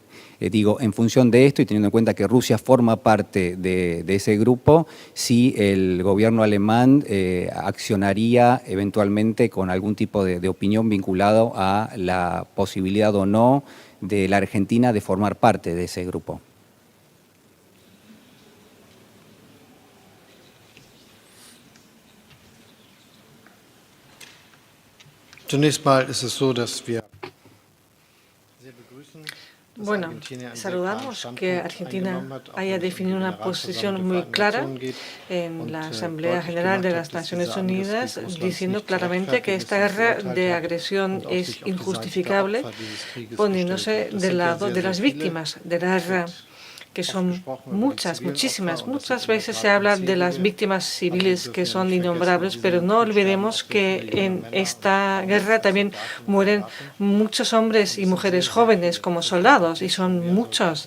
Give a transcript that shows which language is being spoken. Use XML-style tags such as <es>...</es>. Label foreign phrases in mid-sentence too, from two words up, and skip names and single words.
<es>Digo, en función de esto y teniendo en cuenta que Rusia forma parte de ese grupo, si el gobierno alemán accionaría eventualmente con algún tipo de opinión vinculado a la posibilidad o no de la Argentina de formar parte de ese grupo.</es> <de>Zunächst mal ist es so, dass wir sehr begrüßen, dass</de> <es>Bueno,</es> <de>Argentinien einen sehr klaren</de> <es>saludamos</es> <de>Standpunkt</de> <es>que Argentina</es> <de>eingenommen hat, auch</de> <es>haya</es> <de>wenn es</de> <es>definido</es> <de>in</de> <es>una</es> <de>der Ratsversammlung</de> <es>posición</es> <de>der</de> <es>muy</es> <de>Vereinten</de> <es>clara</es> <de>Nationen geht</de> <es>en</es> <de>und</de> <es>la Asamblea</es> <de>deutlich</de> <es>General de</es> <de>gemacht</de> <es>las</es> <de>hat, dass</de> <es>Naciones</es> <de>dieser</de> <es>Unidas,</es> <de>Angriffskrieg Russlands</de> <es>diciendo</es> <de>nicht</de> <es>claramente que</es> <de>gerechtfertigt</de> <es>esta</es> <de>ist,</de> <es>guerra</es> <de>verurteilt</de> <es>de</es> <de>hat</de> <es>agresión</es> <de>und auch</de> <es>es</es> <de>sich auf die Seite der</de> <es>injustificable,</es> <de>Opfer dieses Krieges</de> <es>poniéndose</es> <de>gestellt hat. Das</de> <es>del</es> <de>sind ja</de> <es>lado</es> <de>sehr,</de> <es>de</es> <de>sehr</de> <es>las</es> <de>viele.</de> <es>víctimas de la guerra, que son muchas, muchísimas. Muchas veces se habla de las víctimas civiles que son innombrables, pero no olvidemos que en esta guerra también mueren muchos hombres y mujeres jóvenes como soldados, y son muchos.</es>